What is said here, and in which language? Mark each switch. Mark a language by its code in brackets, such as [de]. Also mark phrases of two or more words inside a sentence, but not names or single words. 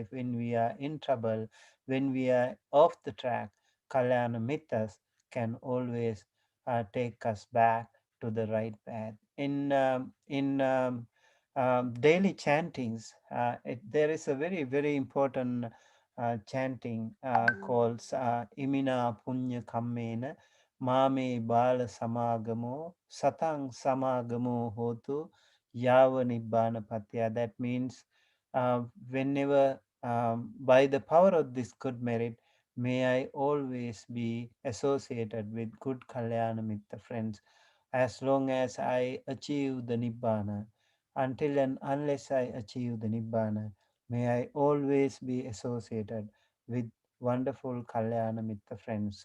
[en] When we are in trouble, when we are off the track, [pi] Kalyana Mittas [en] can always take us back to the right path. In daily chantings, there is a very, very important chanting called [pi] Imina Punya Kammena Mame Bala Samagamo Satang Samagamo Hotu Yava Nibbana Patya. [en] That means whenever, by the power of this good merit, may I always be associated with good [pi] Kalyana Mitta [en] friends as long as I achieve the Nibbana. Until and unless I achieve the Nibbana, may I always be associated with wonderful [pi] Kalyana Mitta [en] friends.